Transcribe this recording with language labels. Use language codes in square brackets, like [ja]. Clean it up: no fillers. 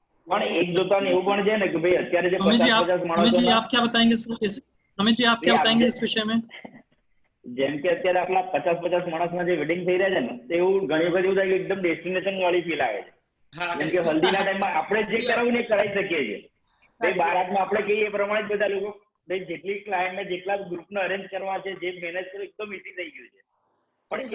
[gu] પણ એક જોતા એવું પણ છે ને કે ભાઈ અત્યારે જે 50-50 માણસો, [hi] आप क्या बताएंगे अमित जी, आप क्या बताएंगे इस विषय में? [gu] જેમ કે અત્યારે આપણા 50-50 માણસના જે વેડિંગ થઈ રહ્યા છે ને, એવું ઘણી બધી એવું થાય કે એકદમ ડેસ્ટિનેશન વાળી ફીલ આવે છે. જેમ કે હલ્દીના ટાઈમમાં આપણે જે કરાવું ને કરાવી શકીએ છીએ, ભાઈ બારાતમાં આપણે કહીએ એ પ્રમાણે જ બધા લોકો, ભાઈ જેટલી ક્લાયન્ટને જેટલા ગ્રુપને અરેન્જ કરવા છે, જે મેનેજ કરવું એકદમ ઈઝી થઈ ગયું છે.